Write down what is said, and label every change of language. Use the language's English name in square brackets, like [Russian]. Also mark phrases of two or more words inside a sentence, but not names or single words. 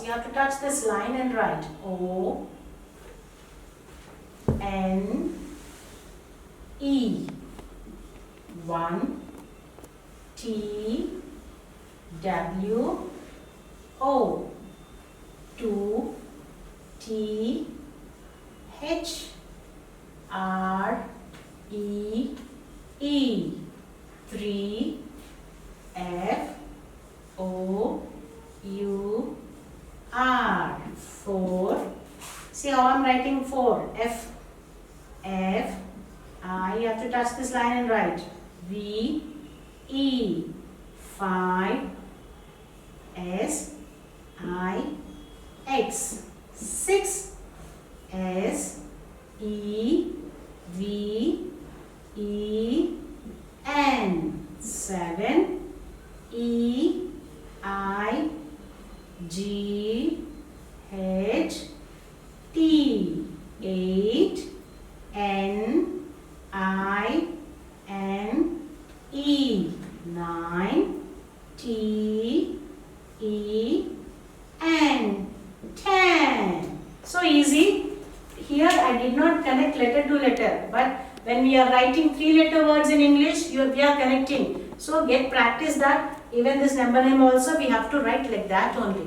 [English] You have to touch this line and write O N E 1 T W O 2 T H R E E 3 F O U R 4. See how I'm writing 4. F F I. You have to touch this line and write V E 5 S I X 6 S E V E N 7 E I G H T 8 N I N E 9 T E N 10. So easy. Here I did not connect letter to letter, but when we are writing 3-letter words in English, we are connecting. So get practice that. Even this number name also we have to write like that only.